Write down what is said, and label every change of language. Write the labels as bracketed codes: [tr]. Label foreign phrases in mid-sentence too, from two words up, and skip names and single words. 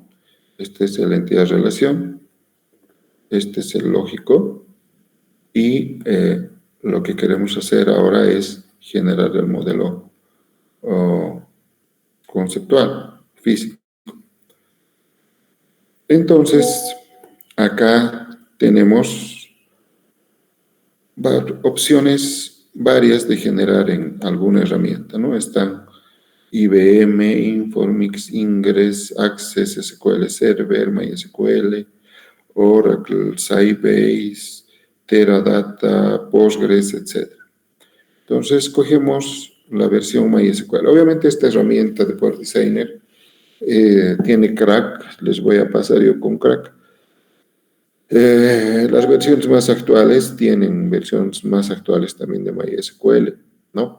[es] Este es el entidad-relación, este es el lógico, y lo que queremos hacer ahora es generar el modelo conceptual, físico. Entonces, acá tenemos opciones varias de generar en alguna herramienta, ¿no? Están IBM, Informix, Ingress, Access, SQL Server, MySQL, Oracle, Sybase, Teradata, Postgres, etc. Entonces, cogemos la versión MySQL. Obviamente, esta herramienta de Power Designer tiene crack, les voy a pasar yo con crack. Las versiones más actuales tienen versiones más actuales también de MySQL, ¿no?